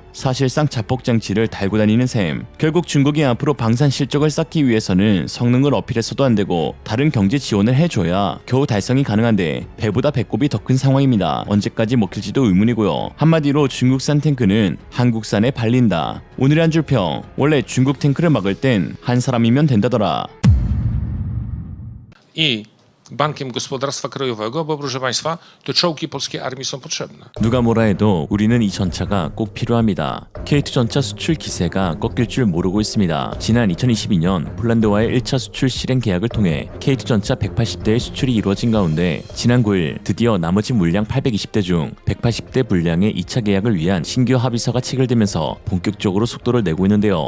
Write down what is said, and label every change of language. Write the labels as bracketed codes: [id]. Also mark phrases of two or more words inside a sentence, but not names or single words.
[ko] 사실상 자폭 장치를 달고 다니는 셈. 결국 중국이 앞으로 방산 실적을 쌓기 위해서는 성능을 어필해서도 안 되고 다른 경제 지원을 해줘야 겨우 달성이 가능한데 배보다 배꼽이 더 큰 상황입니다. 언제까지 먹힐지도 의문이고요. 한마디로 중국산 탱크는 한국산에 발린다. 오늘의 한 줄 평. 원래 중국 탱크를 막을 땐 한 사람이면 된다더라. [pl] I Bankiem Gospodarstwa Krajowego, bo proszę Państwa, te czołgi polskiej armii są potrzebne. [ko] 누가 뭐라 해도 우리는 이 전차가 꼭 필요합니다. K2 전차 수출 기세가 꺾일 줄 모르고 있습니다. 지난 2022년 폴란드와의 1차 수출 실행 계약을 통해 K2 전차 180대의 수출이 이루어진 가운데 지난 9일 드디어 나머지 물량 820대 중 180대 분량의 2차 계약을 위한 신규 합의서가 체결되면서 본격적으로 속도를 내고 있는데요.